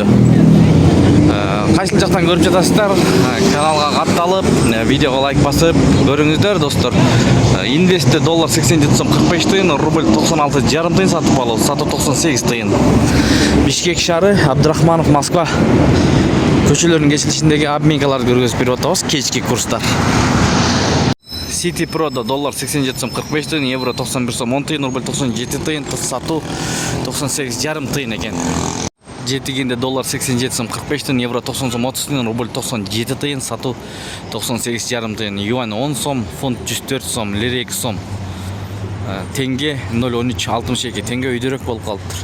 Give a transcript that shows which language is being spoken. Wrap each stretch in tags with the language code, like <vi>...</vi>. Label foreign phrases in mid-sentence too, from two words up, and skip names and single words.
<ky>Кайсыл жактан көрүп жатасыздар? Каналга катталып, видеого лайк басып көрүңүздөр достор. Инвестте доллар 87 сом 45 тыйын, рубль 96,5 тыйын сатып алуу, сатуу 98 тыйын. Бишкек шаары, Абдрахманов, Москва көчөлөрүнүн кесилишиндеги обменкаларды көргөзүп берип атабыз, кечки курстар. City Pro'da dollar 87 сом 45 тыйын, евро 91 сом 10 тыйын, рубль 97 тыйын, сатуу 98,5 тыйын экен. Жетигинде доллар 87 сом 45 тыйын, евро 90 сом 30 тыйын, рубль 97 тыйын, сатуу 98,5 тыйын. Юань 10 сом, фунт 104 сом, лира 2 сом. Тенге 0,1362 тенге өйдөрөөк болуп калыптыр.</ky>